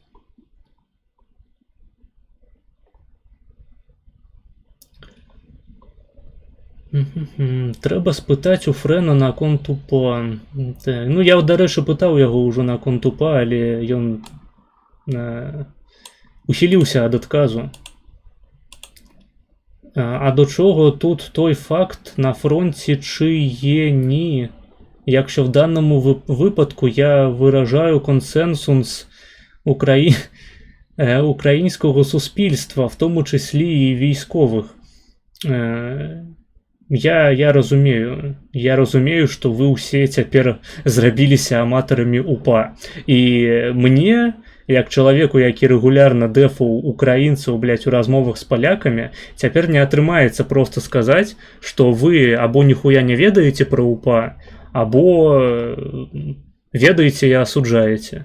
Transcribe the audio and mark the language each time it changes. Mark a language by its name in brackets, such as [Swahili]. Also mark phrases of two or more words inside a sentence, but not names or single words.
[Belarusian] Трэба спытаць у Фрэна наконт УПА. Ну, я, дарэчы, пытаў яго ўжо наконт УПА, але ён ухіліўся ад адказу. [Ukrainian] А до чого тут той факт на фронті, чи є ні? Якщо в даному випадку я виражаю консенсус українського суспільства, в тому числі і військових. [Belarusian] Я разумею, што вы ўсе цяпер зрабіліся аматарамі УПА. І мне, як чалавеку, які рэгулярна дэфаў украінцаў, у размовах з палякамі, цяпер не атрымаецца проста сказаць, што вы або ніхуя не ведаеце пра УПА, або ведаеце і асуджаеце.